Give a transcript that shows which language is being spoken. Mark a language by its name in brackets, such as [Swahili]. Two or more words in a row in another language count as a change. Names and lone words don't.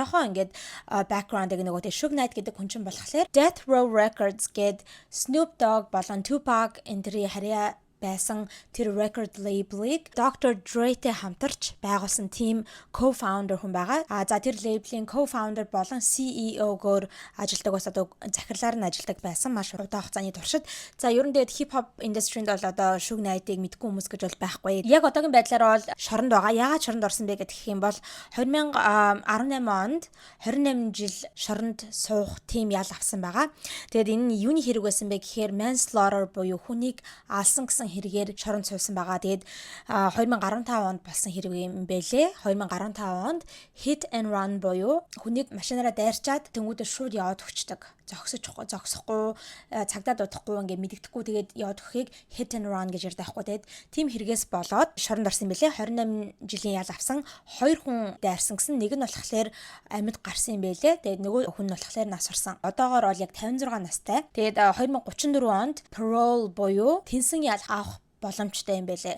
[Mongolian] Жоохон ингээд background-ыг нөгөө тэг Suge Knight гэдэг хүн чинь болохоор Death Row Records гээд Snoop Dogg болон Tupac энтрий харьяа байсан тэр [English] record label- [Mongolian] ыг Dr. Dre-тэй хамтарч байгуулсан [English] team co-founder [Mongolian] хүн байгаа. За тэр label-ийн co-founder болон CEO-гоор ажилдаг бас одоо захирлаар нь ажилдаг байсан маш удаан хугацааны туршид. За ерөн дээд [English] hip-hop industry- [Mongolian] нд бол одоо Suge Knight-ыг мэдгүй хүмүүс гэж бол байхгүй. Яг одоогийн байдлаар бол шоронд байгаа. Яагаад шоронд орсон бэ гэх юм бол 2018 онд 28 жил шоронд суух team ял авсан байгаа. Тэгээд энэ нь юуны хэрэг байсан бэ гэхээр manslaughter буюу хүнийг алсан гэсэн хэрэгээр шоронд суусан байгаа. Тэгээд 2015 онд болсон хэрэг юм бэлээ. 2015 онд [English] hit and run [Mongolian] буюу хүнийг машинаараа дайрчаад тэнгуүдээ шууд яваад өгчдөг. Зогсохгүй, цагдаа дуудахгүй ингээд мэддэхгүй тэгээд яваад өгөхийг [English] hit and run [Mongolian] гэж ярьдаг байхгүй. Тэгээд тийм хэрэгээс болоод шоронд орсон бэлээ. 28 жилийн ял авсан 2 хүн дайрсан гэсэн нэг нь болохоор амьд гарсан юм бэлээ. Тэгээд нөгөө хүн нь болохоор нас орсон. Одоогоор бол яг 56 настай. Тэгээд 2034 онд parole буюу тэнсэн ял авах боломжтой юм байлээ.